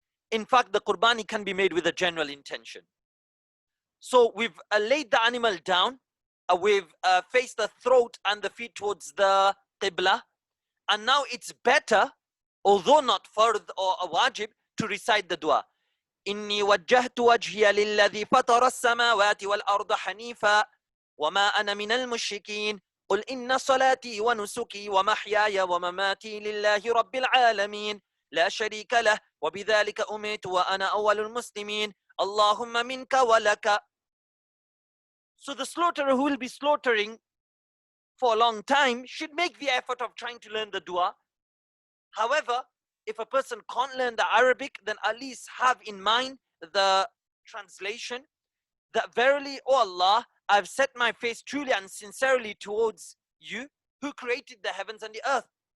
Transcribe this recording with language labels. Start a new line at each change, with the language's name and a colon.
English: In fact, the Qurbani can be made with a general intention. So we've laid the animal down, we've faced the throat and the feet towards the Qibla, and now it's better, although not fard or a wajib, to recite the dua.
Arabic: إني وجهت وجهي للذي فطر السماوات والأرض حنيفا وما أنا من المشركين قل إن صلاتي ونسكي ومحياي ومماتي لله رب العالمين لا شريك له وبذلك أمرت وأنا أول المسلمين اللهم منك ولك.
English: So the slaughterer who will be slaughtering for a long time should make the effort of trying to learn the dua. However, if a person can't learn the Arabic, then at least have in mind the translation, that verily, O Allah, I've set my face truly and sincerely towards you, who created the heavens and the earth.